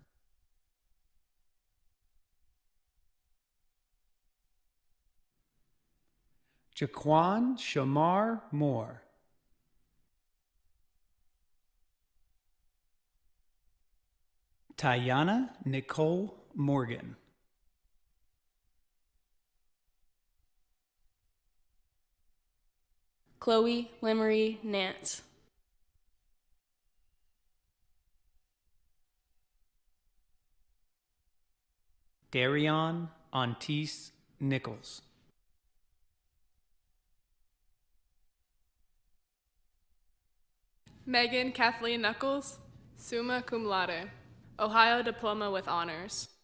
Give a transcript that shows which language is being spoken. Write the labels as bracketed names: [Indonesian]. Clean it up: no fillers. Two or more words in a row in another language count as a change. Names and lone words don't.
[English] Jaquan Shamar Moore. Tayana Nicole Morgan. Chloe Lemery Nance. Darion Ontice Nichols. Megan Kathleen Knuckles, [Latin] summa cum laude, [English] Ohio Diploma with Honors.